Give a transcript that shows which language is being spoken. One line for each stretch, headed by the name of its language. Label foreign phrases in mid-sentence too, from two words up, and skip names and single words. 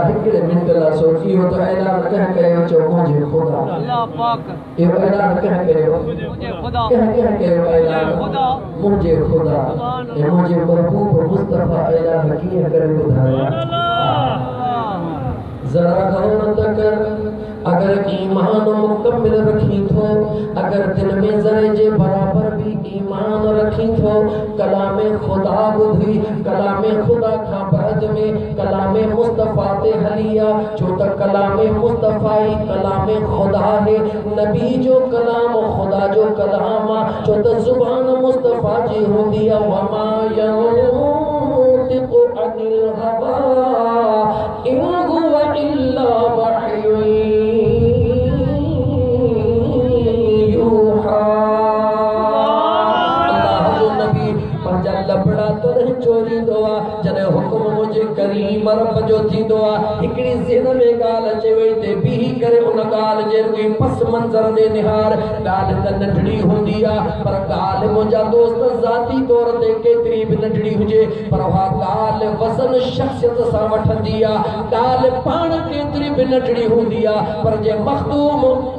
Sindhi: हिकिड़े मिंट लाइ सोचियो त ऐलान कंहिं कयो चओ मुंहिंजे ख़ुदा अल्लाह पाक इहो ऐलान कंहिं कयो मुझे खुदा कंहिं कयो ऐलान खुदा मुंहिंजे ख़ुदा ऐं मुंहिंजे महबूब मुस्तफ़ा ऐलान कीअं करे ॿुधाया ज़रा गौर त कर अगर ईमान मुकम्मिल रखी थो अगर दिल में ज़रे जे बराबर भी ईमान रखी थो कलामे खुदा बुधी कलामे खुदा खां बाद में कलामे मुस्तफ़ा ते हलिया छो त कलामे मुस्तफ़ा ही कलामे खुदा है नबी जो कलाम खुदा जो कलाम छो त ज़ुबान मुस्तफ़ा जी हूंदी आहे
Arabic: وما ينطق عن الهوى إن هو إلا وحي
Sindhi: यूहा अल्लाह जो नबी पंहिंजा लबड़ा तॾहिं चोरींदो आहे जॾहिं हुकुम मुंहिंजे करीम रब जो थींदो आहे हिकिड़ी ज़हन में ॻाल्हि अचे वई ते बीही करे उन ॻाल्हि जे रुॻी पस मंज़र ॾे निहार ॻाल्हि त नंढड़ी हूंदी आहे पर ॻाल्हि मुंहिंजा दोस्त ज़ाती तौर ते केतिरी बि नंढड़ी हुजे पर उहा ॻाल्हि वज़न शख़्सियत सां वठंदी आहे ॻाल्हि पाण केतिरी बि नंढड़ी हूंदी आहे पर जे मखदूम